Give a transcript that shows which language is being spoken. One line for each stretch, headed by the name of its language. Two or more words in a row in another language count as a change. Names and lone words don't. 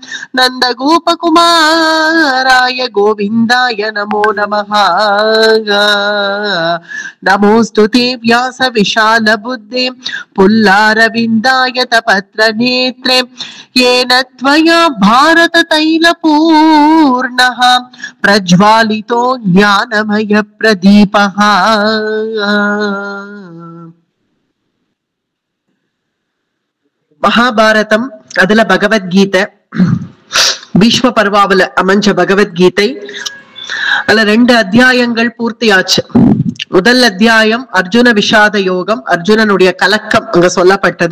Sanskrit: नंदगोपकुमाराय गोविंदाय नमो नमः नमोस्तु ते व्यास विशाल बुद्धे पुल्लारविंदाय तपत्र नेत्रे येन त्वया भारत तैलपूर्णः प्रज्वालितो ज्ञानमय प्रदीपः
Tamil: மகாபாரதம் அதுல பகவத்கீதை பீஷ்ம பர்வாவுல அமைஞ்ச பகவத்கீதை அதுல 2 அத்தியாயங்கள் பூர்த்தியாச்சு. முதல் அத்தியாயம் அர்ஜுன விஷாத யோகம், அர்ஜுனனுடைய கலக்கம் அங்க சொல்லப்பட்டது.